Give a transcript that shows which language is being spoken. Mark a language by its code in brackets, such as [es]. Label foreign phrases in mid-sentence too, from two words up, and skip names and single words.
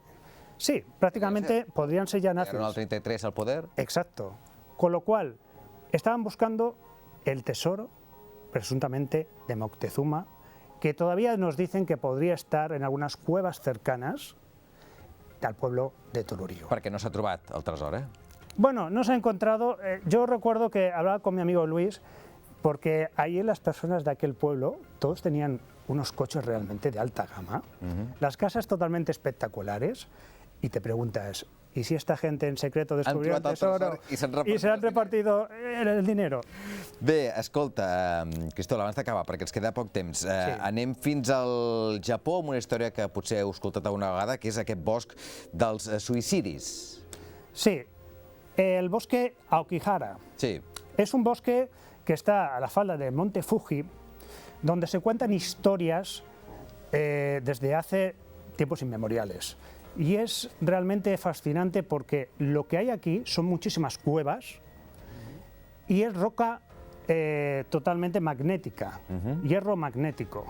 [es] Sí, prácticamente podrían ser ya nazis. Llegaron al 33 al poder. Exacto. Con lo cual, estaban buscando el tesoro, presuntamente, de Moctezuma, que todavía nos dicen que podría estar en algunas cuevas cercanas al pueblo de Toloriu. [ca] Perquè no s'ha trobat el tresor, ¿eh? [es] Bueno, no se ha encontrado. Yo recuerdo que hablaba con mi amigo Luis, porque ahí las personas de aquel pueblo, todos tenían unos coches realmente de alta gama, las casas totalmente espectaculares, y te preguntas, ¿y si esta gente en secreto descubrió el tesoro y se han repartido el dinero? [ca] Bé, escolta, Cristol, abans d'acabar, perquè ens queda poc temps, anem fins al Japó amb una història que potser heu escoltat alguna vegada, que és aquest bosc dels suïcidis. Sí, [es] el bosque Aokigahara. Sí. Es un bosque que está a la falda del monte Fuji, donde se cuentan historias desde hace tiempos inmemoriales. Y es realmente fascinante porque lo que hay aquí son muchísimas cuevas y es roca totalmente magnética, hierro magnético.